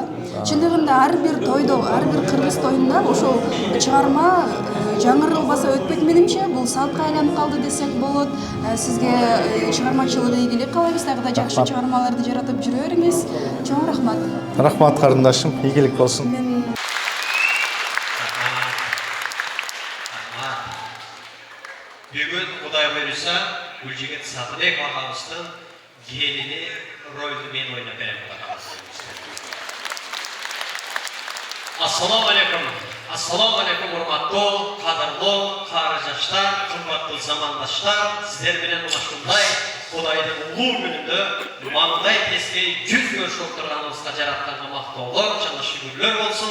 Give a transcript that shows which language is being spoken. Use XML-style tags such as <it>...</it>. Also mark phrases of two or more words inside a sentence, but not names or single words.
<ky>Чындыгында ар бир тойдо, ар бир кыргыз тоюнда ошол чыгарма жаңырылбаса өтпөйт менимче. Бул салтка айланып калды десек болот. Сизге чыгармачылык ийгилик каалайбыз, дагы да жакшы чыгармаларды жаратып жүрө бериңиз. Чоң рахмат. Рахмат карындашым, ийгилик болсун.</ky> <kk>Бүгін Құдай бұйырса, Гүлжігіт Сатыбек ағамыздың келіні рөлді мен ойнап беремін.</kk> <ar>السلام عليكم. السلام عليكم,</ar> <ky>урматтуу, кадырлуу, кары жаштар, кымбаттуу замандаштар. Сиздер менен ушундай Кудайдын улуу күнүндө маңдай тескей жүз көрүшүп отурганыбызга жаратканга мактоолор жана шүгүрлөр болсун.</ky>